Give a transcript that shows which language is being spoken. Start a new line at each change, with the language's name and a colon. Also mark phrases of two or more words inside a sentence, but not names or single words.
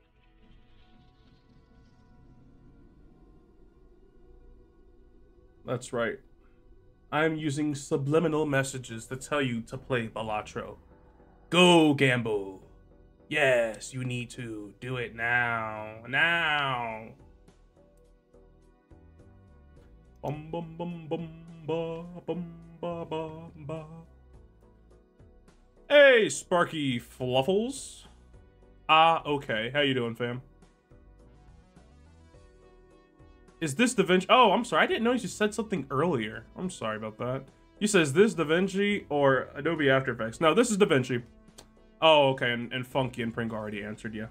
English: That's right. I'm using subliminal messages to tell you to play Balatro. Go gamble. Yes, you need to. Do it now. Now. Bum bum bum bum ba bum ba ba ba. Hey, Sparky Fluffles. Ah, okay. How you doing, fam? Is this DaVinci? Oh, I'm sorry. I didn't know you said something earlier. I'm sorry about that. You said, is this DaVinci or Adobe After Effects? No, this is DaVinci. Oh, okay. And Funky and Pring already answered you.